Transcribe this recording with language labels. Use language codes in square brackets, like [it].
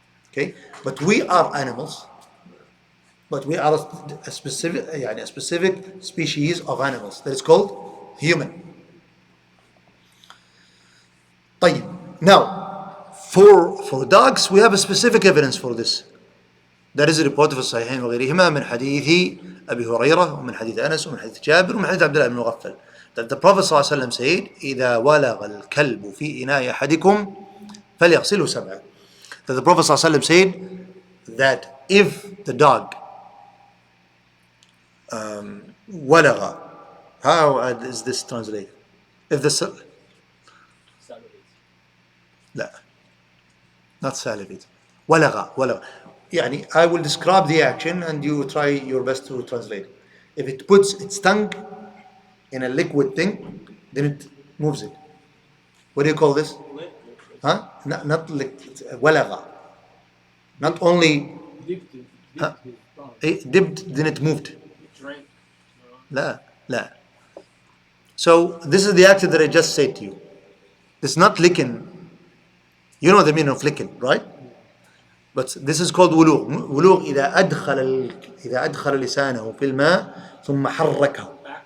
[en] Okay, but we are animals. But we are a specific species of animals that is called human. [ar] طيب. [en] Now, for dogs, we have a specific evidence for this. That is reported [ar] في الصحيحين وغيرهما من حديث أبي هريرة ومن حديث أنس ومن حديث جابر ومن حديث عبد الله بن مغفل. [en] That the Prophet ﷺ said, [ar] إذا ولغ الكلب في إناء أحدكم فليغسله سبعا. [en] That the Prophet ﷺ said that if the dog ولغ, how is this translated? If the Salivate. لا, not salivate. [ar] ولغ. [en] يعني I will describe the action and you try your best to translate it. If it puts its tongue in a liquid thing, then it moves it. What do you call this? Huh? Not liquid. ولغ. Not only dipped, then it moved. Drink. [ar] لا. [en] So this is the action that I just said to you. It's not licking. You know the meaning of licking, right? But this is called ولوغ. [ar] ولوغ إذا أدخل لسانه في الماء ثم حركه.